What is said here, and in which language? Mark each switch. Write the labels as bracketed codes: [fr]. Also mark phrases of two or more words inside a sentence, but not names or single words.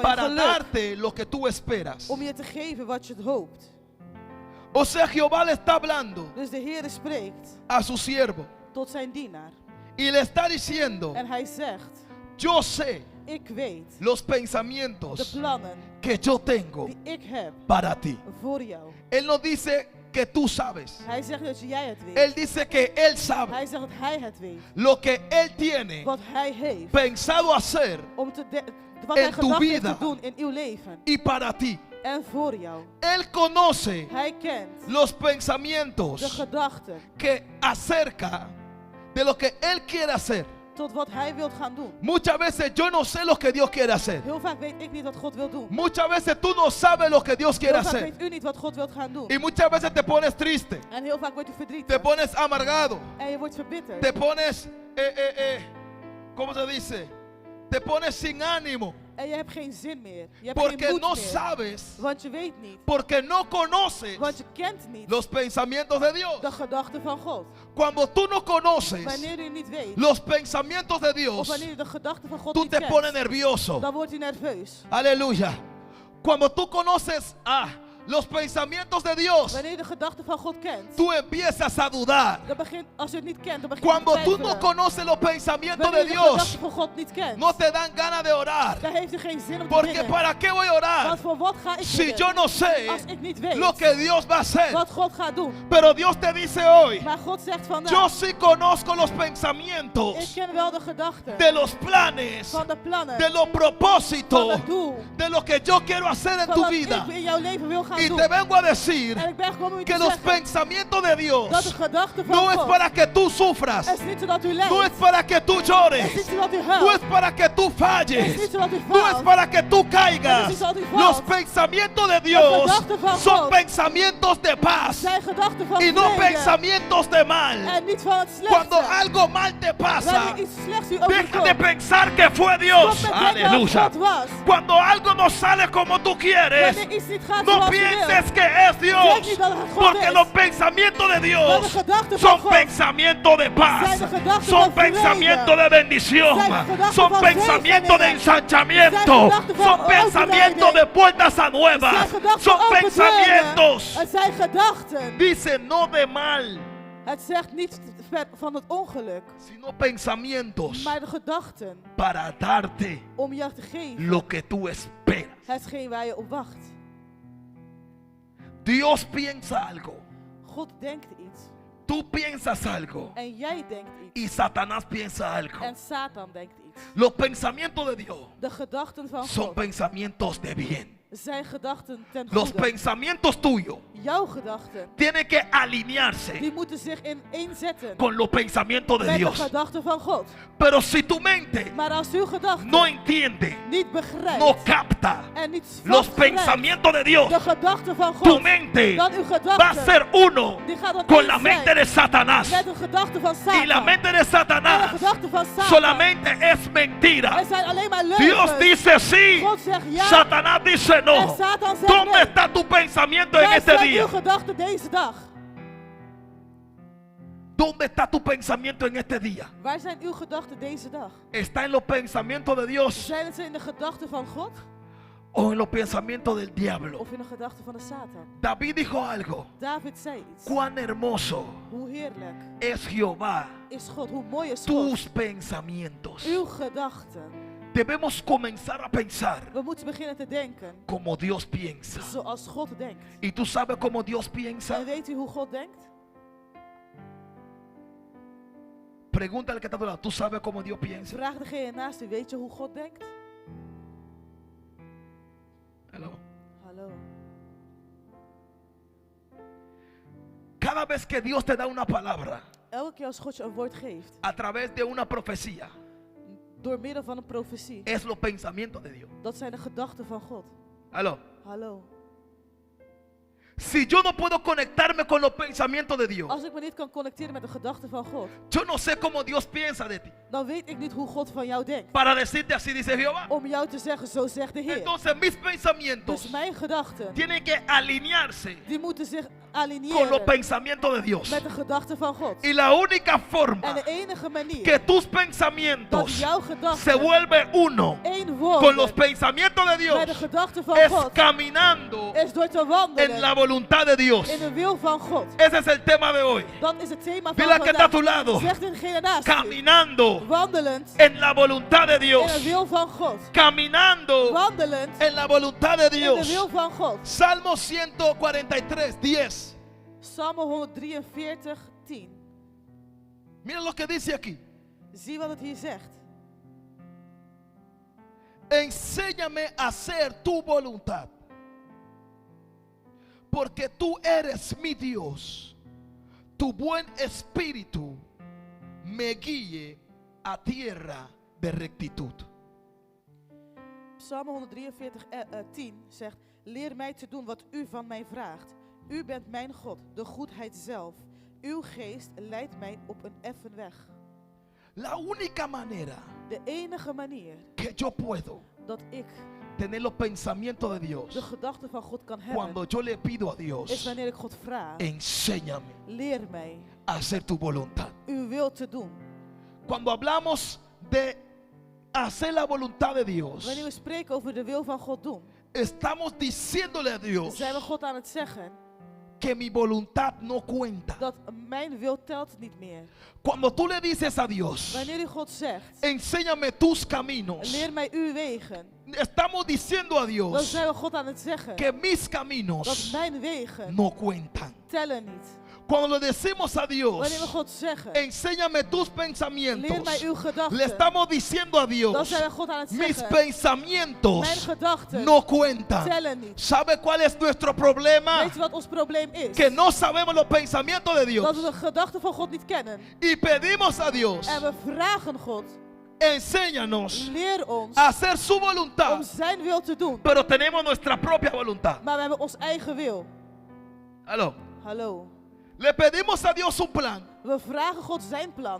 [es] para [nl] geluk. [es] darte lo que tú esperas. [nl] Om je te geven wat je hoopt. [es] O sea, Jehová le está hablando [nl] Dus de Heer spreekt [es] a su siervo [nl] tot zijn dienaar. [es] y le está diciendo: [nl] En hij zegt, [es] yo sé [nl] ik weet [es] los [nl] de [es] pensamientos [nl] plannen [es] que yo tengo [nl] die ik heb [es] para ti. [nl] voor jou. [es] Él no dice que tú sabes. [nl] Hij zegt dat jij het weet. [es] Él dice que él sabe [nl] Hij zegt dat hij het weet. [es] lo que él tiene [nl] Wat hij heeft. [es] pensado hacer [nl] Om wat [es] en [nl] hij [es] tu [nl] gedacht heeft [es] vida. [nl] te doen in uw leven. [es] y para ti. [nl] En voor jou. [es] Él conoce [nl] Hij kent [es] los [nl] de [es] pensamientos [nl] gedachten [es] que acerca de lo que él quiere hacer. [nl] tot wat hij wil gaan doen. [es] Muchas veces yo no sé lo que Dios quiere hacer. [nl] Heel vaak weet ik niet wat God wil doen. [es] Muchas veces tú no sabes lo que Dios quiere [nl] Heel vaak [es] hacer. [nl] weet u niet wat God wil gaan doen. [es] Y muchas veces te pones triste, [nl] En heel vaak wordt u [es] te [nl] verdrietig. [es] pones amargado, [nl] En je wordt verbitterd. [es] te pones, ¿cómo se dice? Te pones sin ánimo [nl] En je hebt geen zin meer. Je hebt geen [es] porque [nl] moed [es] no [nl] meer. [es] sabes, [nl] Want je weet niet. [es] porque no conoces [nl] Want je kent niet [es] los pensamientos de Dios. [nl] de gedachten van God. [es] Cuando tú no conoces [nl] Wanneer u niet weet. [es] los pensamientos de [nl] Of [es] Dios, [nl] wanneer u de gedachten van God [es] tú [nl] niet [es] te pones [nl] kent. [es] nervioso. [nl] Dan wordt u nerveus. [es] Aleluya. Cuando tú conoces los pensamientos de Dios, [nl] Wanneer u de gedachten van God kent. [es] tú empiezas a dudar. [nl] Dan begint, als u het niet kent, dan begint u [es] Cuando [nl] te [es] tú [nl] twijfelen. [es] no conoces los pensamientos de [nl] Wanneer u de [es] Dios, [nl] gedachten van God niet kent. [es] no te dan ganas de orar. [nl] Dan heeft u geen zin om te [es] Porque [nl] bidden. [es] ¿para qué voy a orar [nl] Want voor wat ga ik [es] si [nl] bidden? [es] yo no sé [nl] Als ik niet weet [es] lo que Dios va a hacer? [nl] wat God gaat doen. [es] Pero Dios te dice hoy, [nl] Maar God zegt vandaag. [es] yo sí conozco los [nl] Ik [es] pensamientos [nl] ken wel de gedachten. [es] de los planes, [nl] Van de plannen. [es] de los [nl] Van [es] propósitos, [nl] het doel. [es] de lo que yo quiero hacer en [nl] Van [es] tu [nl] wat [es] vida. [nl] ik in jouw leven wil gaan [es] Y [nl] doen. [es] te vengo a decir [nl] En ik ben gekomen om u te [es] que los [nl] zeggen [es] pensamientos de [nl] dat de [es] Dios [nl] gedachten van [es] no es [nl] God [es] para que tú sufras, [nl] is niet zodat u lijdt. [es] no es para que tú [nl] Het is [es] llores, [nl] niet zodat u [es] no es [nl] huilt. [es] para que tú [nl] Het is [es] falles, [nl] niet zodat u [es] no es [nl] faalt. [es] para que tú caigas. [nl] Es dat u [es] Los [nl] valt. [es] pensamientos de Dios [nl] gedachten van [es] son [nl] God [es] pensamientos de paz [nl] Zijn gedachten van [es] y no [nl] vrede. [es] pensamientos de mal. [nl] En niet van het [es] Cuando [nl] slechte. [es] algo mal te pasa, [nl] Wanneer iets slechts u [es] deja de [nl] overkomt. [es] pensar que fue [nl] Stop [es] Dios. [nl] met denken dat [es] Aleluya. [nl] God was. [es] Cuando algo no sale como tú quieres, [nl] Wanneer iets niet gaat [es] no [nl] zoals u wil. [es] pienses que es Dios, [nl] Denk niet dat het God [es] porque [nl] is. [es] los pensamientos de [nl] Maar de [es] Dios [nl] gedachten van [es] son [nl] God [es] pensamientos de paz, [nl] zijn de gedachten [es] son [nl] van vrede. [es] pensamientos de bendición, [nl] Zijn de gedachten [es] son [nl] van [es] pensamientos de [nl] zegeningen. [es] ensanchamiento, [nl] Zijn gedachten van [es] son pensamientos de puertas a [nl] Het [es] nuevas, [nl] zijn gedachten [es] son [nl] van open deuren. [es] pensamientos. [nl] Het zijn gedachten. [es] Dice no de mal, [nl] Het zegt niet van het ongeluk. [es] sino pensamientos [nl] Maar de gedachten [es] para darte [nl] om jou te geven. [es] lo que tú esperas. [nl] Hetgeen waar je op wacht. [es] Dios piensa algo, [nl] God denkt iets. [es] tú piensas algo [nl] En jij denkt iets. [es] y Satanás piensa algo. [nl] En Satan denkt iets. [es] Los pensamientos de Dios [nl] De gedachten van [es] son [nl] God [es] pensamientos de bien. [nl] zijn gedachten ten [es] Los [nl] goede. [es] pensamientos tuyos [nl] Jouw gedachten, [es] tienen que alinearse [nl] die moeten zich ineenzetten [es] con los pensamientos de [nl] met de [es] Dios. [nl] gedachten van God. [es] Pero si tu mente [nl] Maar als uw gedachten [es] no entiende, [nl] niet begrijpt [es] no capta [nl] en niet [es] los [nl] vastgrijpt [es] pensamientos de Dios, [nl] de gedachten van [es] tu [nl] God, [es] mente [nl] dan uw [es] va a [nl] gedachten [es] ser uno [nl] die gaat dan [es] con [nl] één [es] la mente [nl] zijn [es] de Satanás. [nl] met de gedachten van [es] Y la [nl] Satan. [es] mente de [nl] En de [es] Satanás [nl] gedachten van Satan [es] solamente es mentira. [nl] er zijn alleen maar [es] Dios [nl] leugens. [es] dice sí, [nl] God zegt ja [es] Satanás dice [nl] en [es] no. [nl] Satan zegt [es] ¿Dónde [nl] nee. [es] está tu pensamiento en [nl] Waar [es] este [nl] zijn [es] día? [nl] uw gedachten deze dag? [es] ¿Dónde está tu pensamiento en este día? [nl] Waar zijn uw gedachten deze dag? [es] ¿Está en los pensamientos de Dios [nl] Zijn het in de gedachten van God [es] o en los pensamientos del diablo? [nl] of in de gedachten van de Satan? [es] David dijo algo. [nl] David zei iets. [es] Cuán hermoso [nl] Hoe heerlijk [es] es Jehová, [nl] is God, hoe mooi is God. [es] tus pensamientos. [nl] Uw gedachten. [es] Debemos comenzar a pensar [nl] We moeten beginnen te denken [es] como Dios piensa. [nl] zoals God denkt. [es] ¿Y tú sabes cómo Dios piensa? [nl] En weet u hoe God denkt? [es] Pregúntale al que está a tu lado. ¿Tú sabes cómo Dios piensa? [nl] Vraag degene naast u, weet je hoe God denkt? [es] Hello. [nl] Hallo. [es] Cada vez que Dios te da una palabra [nl] Elke keer als God je een woord geeft, [es] a través de una profecía, [nl] door middel van een profetie, [es] es los pensamientos de Dios. [nl] dat zijn de gedachten van God. [es] Aló. [nl] Hallo. [es] Si yo no puedo conectarme con los pensamientos de Dios, [nl] Als ik me niet kan connecteren met de gedachten van God, [es] yo no sé cómo Dios piensa de ti. [nl] dan weet ik niet hoe God van jou denkt. [es] Para decirte así, dice Jehová. [nl] Om jou te zeggen, zo zegt de Heer. [es] Entonces mis pensamientos [nl] Dus mijn gedachten, [es] tienen que alinearse [nl] die moeten zich [es] con los [nl] aligneren [es] pensamientos de Dios. [nl] met de gedachten van God. [es] Y la única [nl] En [es] forma [nl] de enige manier [es] que tus [nl] dat [es] pensamientos [nl] jouw [es] se [nl] gedachten [es] vuelven uno [nl] één [es] con los [nl] worden [es] pensamientos de [nl] met de [es] Dios [nl] gedachten van [es] es [nl] God, [es] caminando [nl] is door te [es] en [nl] wandelen [es] la voluntad de Dios. [nl] in de wil van God. [es] Ese es el tema de hoy. [nl] Dat is het thema van [es] Dile al que está a tu [nl] vandaag. [es] lado, [nl] Zegt diegene naast u, [es] caminando [nl] wandelend [es] en la voluntad de [nl] in de [es] Dios. [nl] wil van God. [es] Caminando [nl] Wandelend [es] en la voluntad de [nl] in de [es] Dios. [nl] wil van God. [es] Salmo 143, 10. [nl] Psalm 143, 10. [es] Mira lo que dice aquí. [nl] Zie wat het hier zegt. [es] Enséñame a hacer tu voluntad, porque tú eres mi Dios. Tu buen espíritu me guíe a tierra de rectitud. [nl] Psalm 143, 10 zegt: Leer mij te doen wat u van mij vraagt. U bent mijn God, de goedheid zelf. Uw geest leidt mij op een effen weg. [es] La única manera [nl] De enige manier [es] que yo puedo [nl] dat ik [es] tener los pensamientos de [nl] de [es] Dios [nl] gedachten van God kan [es] cuando [nl] hebben, [es] yo le pido a [nl] is [es] Dios, [nl] wanneer ik God vraag: [es] enséñame [nl] leer mij [es] a hacer tu voluntad. [nl] uw wil te doen. [es] Cuando hablamos de hacer la voluntad de Dios, [nl] Wanneer we spreken over de wil van God doen, [es] estamos diciéndole a Dios [nl] zijn we God aan het zeggen [es] que mi voluntad no cuenta. [nl] dat mijn wil telt niet meer. [es] Cuando tú le dices a Dios, [nl] Wanneer u God zegt: [es] enséñame tus caminos, [nl] leer mij uw wegen, [es] estamos diciendo a [nl] dan [es] Dios [nl] zijn we God aan het zeggen [es] que mis [nl] dat [es] caminos [nl] mijn wegen [es] no cuentan. [nl] tellen niet. [es] Cuando le decimos a [nl] Wanneer we [es] Dios, [nl] God zeggen: [es] enséñame tus [nl] leer [es] pensamientos, [nl] mij uw [es] le [nl] gedachten, [es] estamos diciendo a [nl] dan [es] Dios, [nl] zijn we God aan het [es] mis [nl] zeggen: mijn [es] pensamientos [nl] gedachten [es] no cuentan. [nl] tellen niet. [es] ¿Sabe cuál es nuestro problema? [nl] Weet je wat ons probleem is? [es] Que no sabemos los pensamientos de [nl] Dat [es] Dios. [nl] we de gedachten van God niet kennen. [es] Y pedimos a Dios, [nl] En we vragen God: [es] enséñanos [nl] leer ons [es] a hacer su [nl] om [es] voluntad. [nl] zijn wil te doen. [es] Pero tenemos nuestra propia voluntad. [nl] Maar we hebben ons eigen wil. [es] Aló. [nl] Hallo. [es] Le pedimos a Dios un plan, [nl] We vragen God zijn plan,